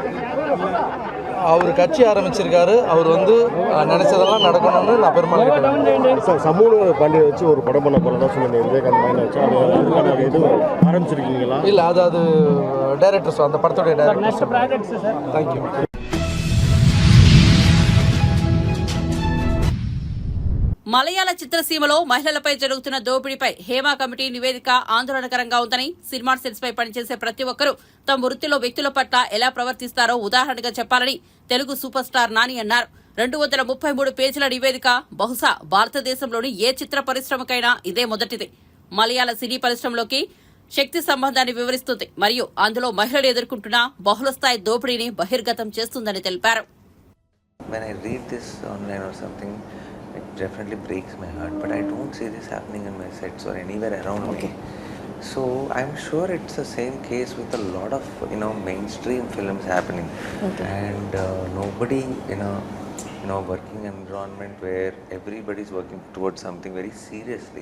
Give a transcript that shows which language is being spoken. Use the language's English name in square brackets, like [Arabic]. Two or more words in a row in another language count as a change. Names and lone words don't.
[Tamil] அவர் கட்சி ஆரம்பிச்சிருக்காரு. அவர் வந்து நினைச்சதெல்லாம் நடக்கணும்னு நான் பெருமாள் கேட்டேன். சமூக பாண்டியை வச்சு ஒரு படம் பண்ண போகிறதா சொல்லுங்க. விவேகானந்த மைண்ட் வச்சு அது எதுவும் ஆரம்பிச்சிருக்கீங்களா? இல்லை, அது டைரக்டர்ஸ், அந்த படத்துடைய டைரக்டர்ஸ். தேங்க்யூ. [Telugu] మలయాళ చిత్రసీమలో మహిళలపై జరుగుతున్న దోపిడీపై హేమా కమిటీ నివేదిక ఆందోళనకరంగా ఉందని సినిమా సెట్స్ పై పనిచేసే ప్రతి ఒక్కరూ తమ వృత్తిలో వ్యక్తుల పట్ల ఎలా ప్రవర్తిస్తారో ఉదాహరణగా చెప్పాలని తెలుగు [English] super star [Telugu] నాని అన్నారు. 233 పేజీల నివేదిక బహుశా భారతదేశంలోని ఏ చిత్ర పరిశ్రమకైనా ఇదే మొదటిది. మలయాళ సినీ పరిశ్రమలోకి శక్తి సంబంధాన్ని వివరిస్తుంది మరియు అందులో మహిళలు ఎదుర్కొంటున్న బహుళస్థాయి దోపిడీని బహిర్గతం చేస్తుందని తెలిపారు. [English] It definitely breaks my heart, but I don't see this happening in my sets or anywhere around me. So I'm sure it's the same case with a lot of mainstream films happening, and nobody in a working environment where everybody's working towards something very seriously.